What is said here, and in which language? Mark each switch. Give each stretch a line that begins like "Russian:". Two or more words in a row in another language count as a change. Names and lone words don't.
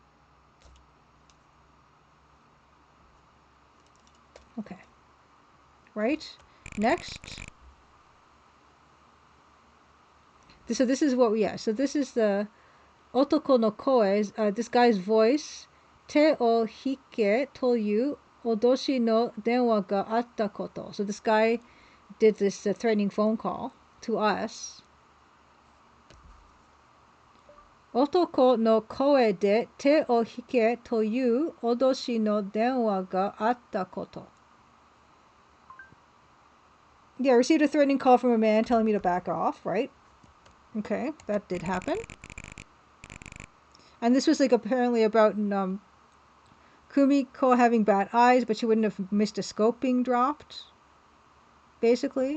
English: Okay. Right? Next. So this is what so this is the
Japanese: 男の声,
English: this guy's voice.
Japanese: 手を引けという脅しの電話があったこと.
English: So this guy did this threatening phone call to us.
Japanese: 男の声で手を引けという脅しの電話があったこと.
English: Yeah, I received a threatening call from a man telling me to back off, right? Okay, that did happen. And this was like apparently about Kumiko having bad eyes, but she wouldn't have missed a scope being dropped. Basically.